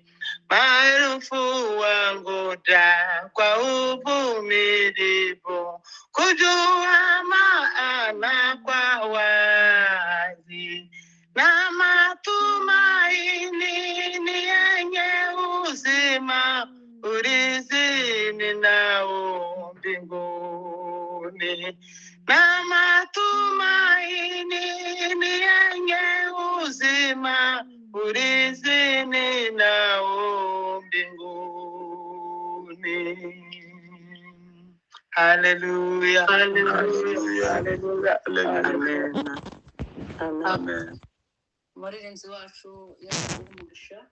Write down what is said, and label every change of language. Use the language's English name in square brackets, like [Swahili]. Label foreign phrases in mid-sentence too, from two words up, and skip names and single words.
[Swahili] Maelfu wangoja kwa uvumilivu, kujua maana kwa wazi, na matumaini ni yenye uzima, urithi ninao mbinguni. Na matumaini ni yenye uzima, urithi ninao mbinguni. Haleluya, haleluya, haleluya, amen. Amen. [Kinyarwanda] Umuririmbyi wacu yakuha umugisha.